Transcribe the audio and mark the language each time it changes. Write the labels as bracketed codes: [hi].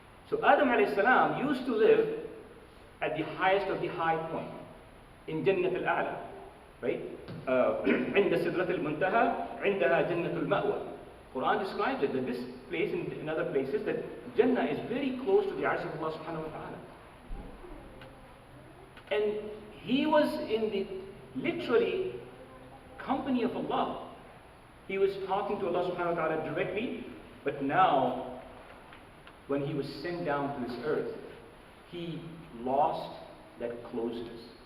[en] So Adam alayhi salam used to live at the highest of the high point, in Jannat al-A'la, right? [ar] عند سدرة المنتهى عندها جنة المأوى. [en] Quran describes it, that this place and in other places, that Jannah is very close to the arsh of Allah subhanahu wa ta'ala. And he was in the literally company of Allah. He was talking to Allah subhanahu wa ta'ala directly, but now when he was sent down to this earth, he lost that closeness.